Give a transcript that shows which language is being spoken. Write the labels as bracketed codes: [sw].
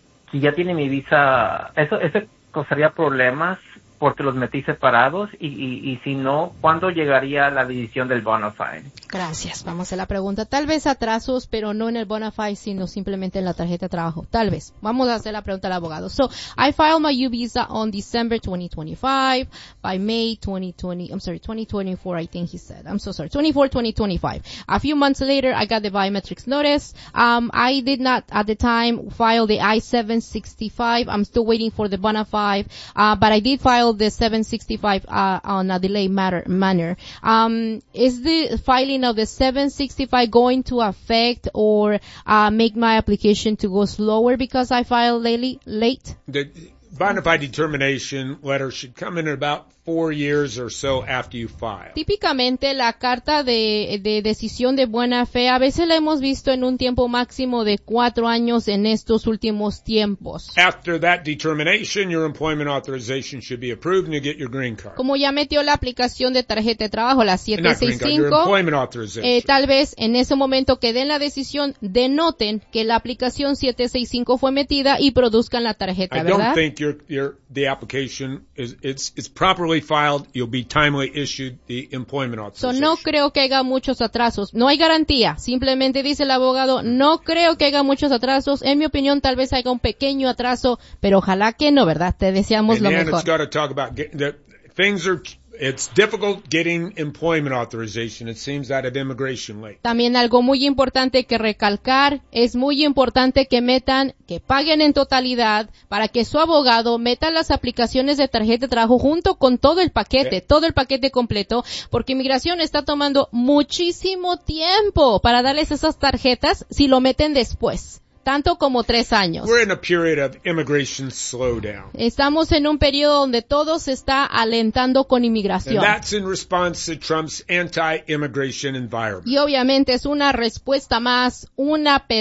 [es] Si ya tiene mi visa, ¿eso causaría problemas porque los metí separados? Y si no, ¿cuándo llegaría la decisión del Bonafide? Gracias, vamos a la pregunta. Tal vez atrasos, pero no en el Bonafide, sino simplemente en la tarjeta de trabajo. Tal vez. Vamos a hacer la pregunta al abogado. [en] So, I filed my U visa on December 2025. By May 2024, I think he said. I'm so sorry. 2025. A few months later, I got the biometrics notice. I did not, at the time, file the I-765. I'm still waiting for the Bonafide. But I did file the 765, on a delayed manner. Is the filing of the 765 going to affect or make my application to go slower because I filed late? The bona fide determination letter should come in about 4 years or so after you file. [es] Típicamente la carta de decisión de buena fe a veces la hemos visto en un tiempo máximo de 4 años en estos últimos tiempos. [en] After that determination, your employment authorization should be approved and you get your green card. [es] Como ya metió la aplicación de tarjeta de trabajo, la 765, [en] your employment authorization. [es] Tal vez en ese momento que den la decisión denoten que la aplicación 765 fue metida y produzcan la tarjeta, ¿verdad? [en] I don't think the application is proper. Properly filed, you'll be timely issued the employment authorization. [es] So no creo que haya muchos atrasos. No hay garantía. Simplemente dice el abogado, no creo que haya muchos atrasos. En mi opinión, tal vez haya un pequeño atraso, pero ojalá que no, ¿verdad? Te deseamos lo mejor. [en] And then it's got to talk about things are... It's difficult getting employment authorization. It seems that of immigration late. [es] También algo muy importante que recalcar, es muy importante que metan, que paguen en totalidad para que su abogado meta las aplicaciones de tarjeta de trabajo junto con todo el paquete, okay. Todo el paquete completo, porque inmigración está tomando muchísimo tiempo para darles esas tarjetas si lo meten después. Tanto como 3 años. [en] We're in a period of immigration slowdown. [es] Estamos en un periodo donde todo se está alentando con inmigración. [en] And that's in response to Trump's anti-immigration environment. [es] Y obviamente es una respuesta más, una pelea más, una guerra más de esta guerra contra inmigración de parte de Trump.